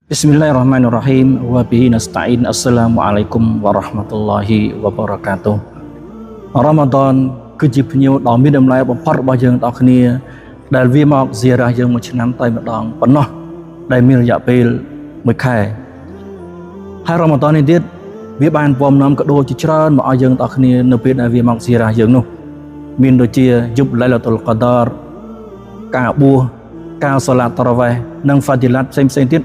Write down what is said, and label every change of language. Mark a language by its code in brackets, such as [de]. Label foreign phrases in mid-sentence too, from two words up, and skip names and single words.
[ar] بسم الله الرحمن الرحيم وبه نستعين السلام عليكم ورحمة الله وبركاته. [km] Ramadan គឺជាភ្ញៀវដ៏មានតម្លៃបំផុតរបស់យើងទាំងគ្នាដែលវាមកហ្ស៊ីរ៉ាយើងមួយឆ្នាំតែម្ដងប៉ុណ្ណោះដែលមានរយៈពេលមួយខែហើយរ៉ាម៉ាដននេះទៀតវាបានពំនាំកដោជាច្រើនមកឲ្យ យើងទាំងគ្នានៅពេលដែលវាមកហ្ស៊ីរ៉ាយើងនោះមានដូចជាយប់ឡៃឡាតុលកដារការបួសការសូឡាតតារ៉ាវ៉េះនិងហ្វាឌីឡាតផ្សេងៗទៀត